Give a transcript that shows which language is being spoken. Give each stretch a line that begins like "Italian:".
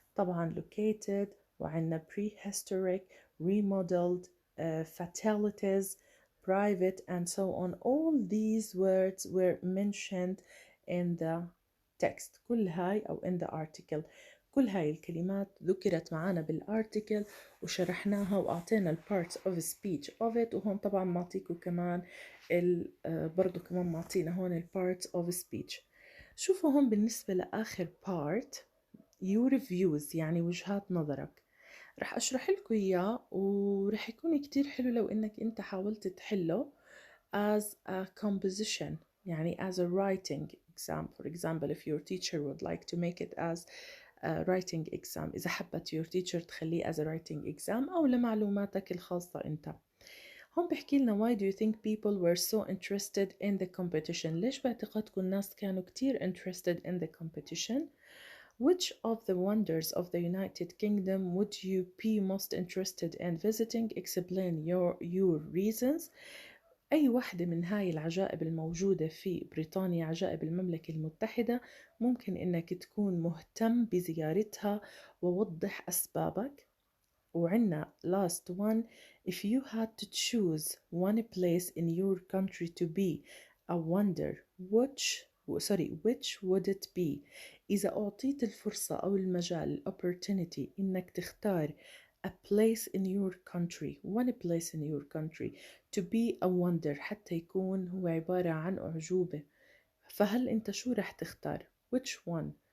English: طبعا located وعندنا prehistoric remodeled fatalities private and so on. All these words were mentioned in the text.
Arabic: كل هاي أو in the article. كل هاي الكلمات ذكرت معنا بالارتكل وشرحناها وأعطينا ال parts of speech of it. وهون طبعا معطيكم كمان برضو كمان معطينا هون ال parts of speech. شوفوا هون بالنسبة لآخر part your views يعني وجهات نظرك. رح أشرح لكم إياه ورح يكون كتير حلو لو إنك أنت حاولت تحله
English: as a composition
Arabic: يعني
English: as a writing exam. For example, if your teacher would like to make it as a writing exam,
Arabic: إذا حبت
English: your teacher
Arabic: تخليه
English: as a writing exam
Arabic: أو لمعلوماتك الخاصة أنت.
English: هم بيحكي لنا why do you think people were so interested in the competition؟
Arabic: ليش باعتقادكم الناس كانوا كتير
English: interested in the competition؟ Which of the wonders of the United Kingdom would you be most interested in visiting? Explain your reasons.
Arabic: أي واحدة من هاي العجائب الموجودة في بريطانيا، عجائب المملكة المتحدة، ممكن إنك تكون مهتم بزيارتها ووضح أسبابك. وعنا
English: last one, if you had to choose one place in your country to be a wonder, which would it be؟
Arabic: إذا أعطيت الفرصة أو المجال
English: opportunity
Arabic: إنك تختار
English: a place in your country, one place in your country to be a wonder
Arabic: حتى يكون هو عبارة عن أعجوبة، فهل أنت شو رح تختار؟
English: Which one